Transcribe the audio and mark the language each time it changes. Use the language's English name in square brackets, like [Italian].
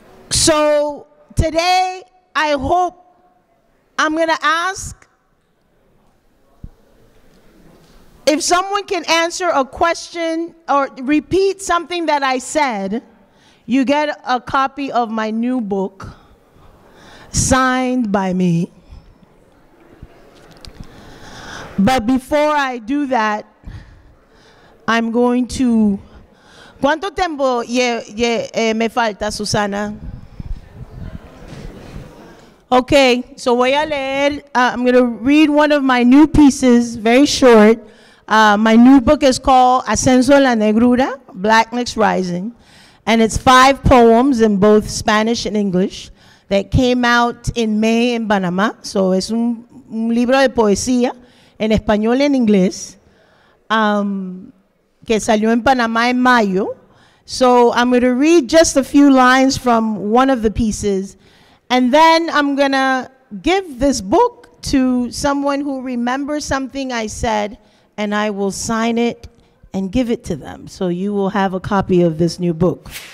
[English] So today, I hope I'm gonna ask if someone can answer a question or repeat something that I said, you get a copy of my new book, signed by me. But before I do that, I'm going to... [Spanish] ¿Cuánto tiempo me falta, Susana? [English] Okay, so [Spanish] voy a leer, [English] I'm going to read one of my new pieces, very short. My new book is called Ascenso a la Negrura, Blackness Rising. And it's 5 poems in both Spanish and English that came out in May in Panama. [Spanish] So es un libro de poesía en español y en inglés que salió en Panamá en mayo. [English] So I'm going to read just a few lines from one of the pieces, and then I'm going to give this book to someone who remembers something I said, and I will sign it and give it to them. So you will have a copy of this new book.